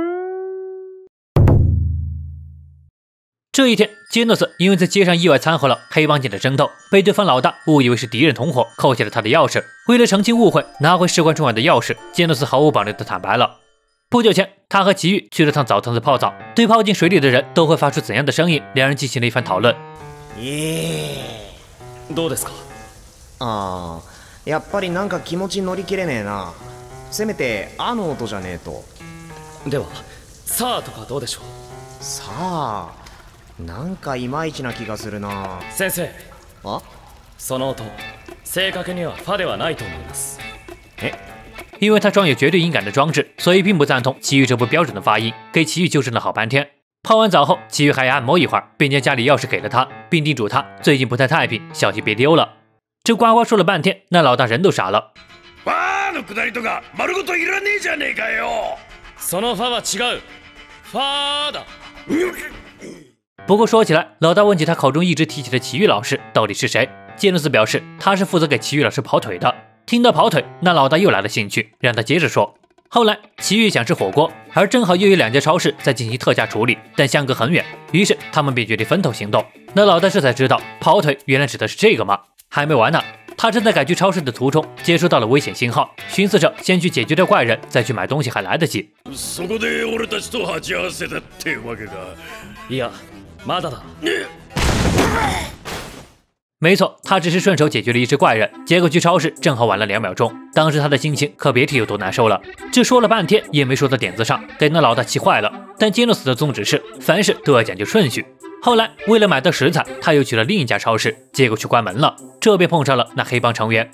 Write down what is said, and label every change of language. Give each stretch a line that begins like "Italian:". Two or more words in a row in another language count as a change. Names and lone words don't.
Chinese: 这一天，杰诺斯因为在街上意外掺和了黑帮间的争斗，被对方老大误以为是敌人同伙，扣下了他的钥匙。为了澄清误会，拿回事关重要的钥匙，杰诺斯毫无保留地坦白了。不久前，他和奇遇去了趟澡堂子泡澡，对泡进水里的人都会发出怎样的声音，两人进行了一番讨论。
Japanese: どうですか？やっぱりなんか気持ち乗り切れねえな。せめてあの音じゃねえと。では、さあとかどうでしょう？さあ、なんかいまいちな気がするな。先生、あ？その音、正確にはファではないと思います。
Chinese: 因为他装有绝对音感的装置，所以并不赞同奇遇这不标准的发音，给奇遇纠正了好半天。泡完澡后，奇遇还要按摩一会儿，便将家里钥匙给了他，并叮嘱他最近不太太平，小心别丢了。这呱呱说了半天，那老大人都傻了。
Japanese: ファのくだりとか丸ごといらねえじゃねえかよ。そのファは違う。ファだ。
Chinese: 不过说起来，老大问起他口中一直提起的奇遇老师到底是谁，杰诺斯表示他是负责给奇遇老师跑腿的。听到跑腿，那老大又来了兴趣，让他接着说。后来奇遇想吃火锅，而正好又有2家超市在进行特价处理，但相隔很远，于是他们便决定分头行动。那老大这才知道跑腿原来指的是这个吗？还没完呢，他正在赶去超市的途中接收到了危险信号，寻思着先去解决掉怪人，再去买东西还来得及。
Japanese: そこで俺たちと鉢合わせたってわけか。いや、まだだ。
Chinese: 没错，他只是顺手解决了一只怪人，结果去超市正好晚了2秒钟。当时他的心情可别提有多难受了，这说了半天也没说到点子上，给那老大气坏了。但杰诺斯的宗旨是凡事都要讲究顺序。后来为了买到食材，他又去了另一家超市，结果去关门了，这便碰上了那黑帮成员。